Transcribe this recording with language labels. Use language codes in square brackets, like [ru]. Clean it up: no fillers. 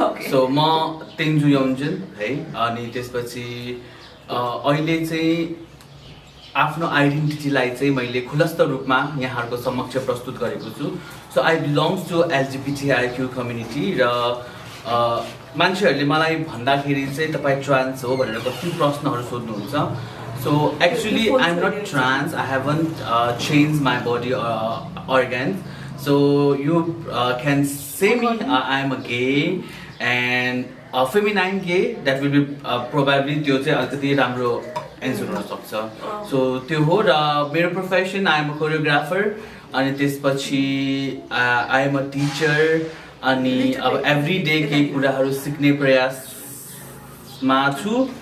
[ne] So म तेन्जु योन्जुन है, अनि त्यसपछि अहिले चाहिँ आफ्नो आइडेन्टिटीलाई चाहिँ मैले खुलस्त रूपमा यहाँहरूको समक्ष प्रस्तुत गरेको छु। [en] so I belongs to [ne] LGBTIQ community र मान्छेहरूले मलाई भन्दाखेरि चाहिँ तपाईँ ट्रान्स हो भनेर कति प्रश्नहरू सोध्नुहुन्छ। [en] So actually I'm not trans, I haven't changed my body organs. So you can say me I'm a gay and a feminine gay. That will be probably [ne] त्यो चाहिँ अलिकति राम्रो एन्सर हुन सक्छ। So त्यो हो र मेरो profession [en] I am a choreographer [ne] अनि त्यसपछि [en] I am a teacher [ne] अनि अब एभ्री डे केही कुराहरू सिक्ने प्रयासमा छु।